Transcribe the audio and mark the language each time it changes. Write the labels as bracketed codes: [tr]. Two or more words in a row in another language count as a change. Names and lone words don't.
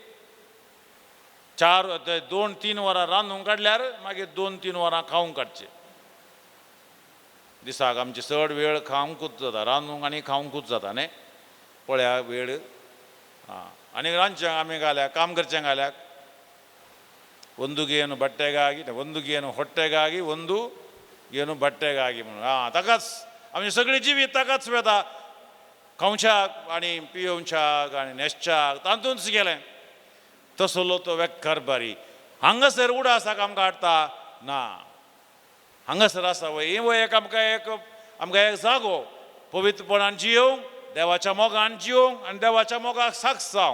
[kok] 2-3 वरां रांदूंक काडल्यार मागीर 2-3 वरां खावंक काडचें. दिसाक आमची चड वेळ खावंकूच जाता, रांदूंक आनी खावंकूच जाता न्ही. पळया वेळ. आनी रांदच्यांक आमी घाल्याक, काम करच्यांक घाल्याक [kn] ಒಂದು ಗೇನು ಬಟ್ಟೆಗಾಗಿ, ಒಂದು ಗೇನು ಹೊಟ್ಟೆಗಾಗಿ, ಒಂದು ಗೇನು ಬಟ್ಟೆಗಾಗಿ [kok] म्हणून. ताकाच आमची सगळी जिवीत ताकाच वेता. खावच्याक आनी पियोवच्याक आनी न्हेसच्याक तातूंच गेलें. तसलो तो कारबारी हांगासर उडासाक आमकां हाडटा ना. हांगासर आसा वय एक आमकां एक जागो पवित्रपणान जियोवंक, देवाच्या मोगान जियोवंक आनी देवाच्या मोगाक साक्ष जावंक.